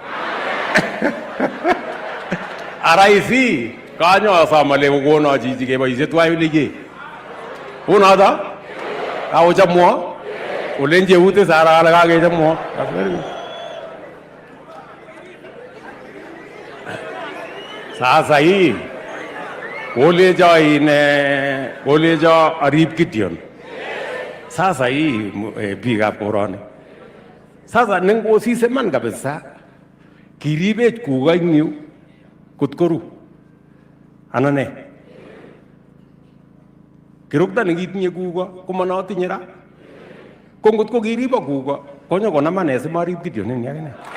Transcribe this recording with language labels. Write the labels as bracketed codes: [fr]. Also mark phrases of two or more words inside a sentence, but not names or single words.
[kln] araisi kanyo asom ale kokono chichi keboisie tuwai oleke unoto kaochamwo olenje ute sara ale kakechamwo [sw] sasa hii [kln] kolecho arip Gideon [sw] sasa hii [kln] biikab koroni sasa nengosise man kabisa kiribech kuko eng yu kutkoru anane kirukta nengitinye kuko komanotinye ra ko ngotko kiribo kuko konyo konamane simarib kityo nini akine